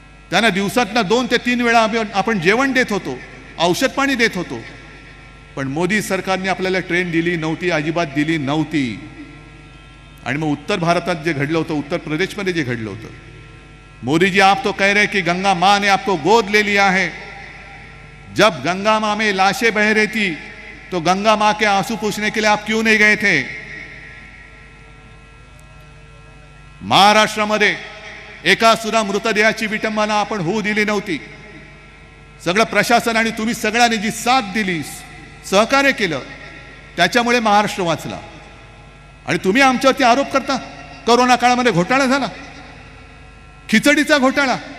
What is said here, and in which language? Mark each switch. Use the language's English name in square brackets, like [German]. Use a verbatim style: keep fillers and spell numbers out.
[Marathi] त्यांना दिवसातनं दोन ते तीन वेळा आम्ही आपण जेवण देत होतो, औषध पाणी देत होतो. पण मोदी सरकारने आपल्याला ट्रेन दिली नव्हती, अजिबात दिली नव्हती. आणि मग उत्तर भारतात जे घडलं होतं, [Hindi] उत्तर प्रदेशमध्ये जे घडलं होतं, मोदी जी आप तो कह रहे कि गंगा माँ ने आपको गोद ले लिया है. जब गंगा माँ में लाशें बह रही थी तो गंगा माँ के आंसू पूछने के लिए आप क्यों नहीं गए थे? [Marathi] महाराष्ट्रामध्ये एका सुद्धा मृतदेहाची विटंबना आपण होऊ दिली नव्हती. सगळं प्रशासन आणि तुम्ही सगळ्यांनी जी साथ दिली, सहकार्य केलं, त्याच्यामुळे महाराष्ट्र वाचला. आणि तुम्ही आमच्यावरती आरोप करता करोना काळामध्ये घोटाळा झाला, खिचडीचा घोटाळा.